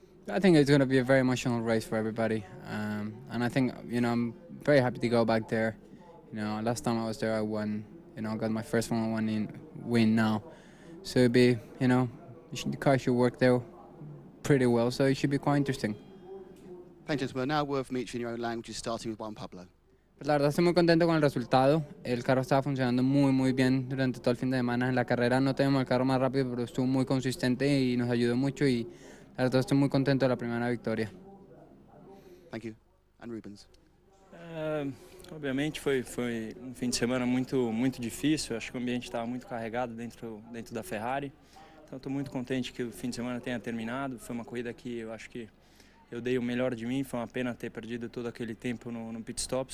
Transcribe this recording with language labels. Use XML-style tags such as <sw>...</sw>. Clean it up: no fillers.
<en>I think it's going to be a very emotional race for everybody, and I think, you know, I'm very happy to go back there. You know, last time I was there, I won. You know, got my first Formula 1 win now, so it'd be, you know, the car should work there pretty well, so it should be quite interesting. Thank you, gentlemen. Now, word from each in your own languages, starting with Juan Pablo.</en> <es>Pues la verdad estoy muy contento con el resultado. El carro estaba funcionando muy bien durante todo el fin de semana. En la carrera no tenemos el carro más rápido, pero estuvo muy consistente y nos ayudó mucho, y la verdad estoy muy contento de la primera victoria.</es> <en>Thank you. And Rubens.</en> <pt>Obviamente foi fim de semana muito difícil. Acho que o ambiente estava muito carregado dentro da Ferrari. Então estou muito contente que o fim de semana tenha terminado. Foi uma corrida que eu acho que eu dei o melhor de mim. Foi uma pena ter perdido todo aquele tempo no pit stop.</pt>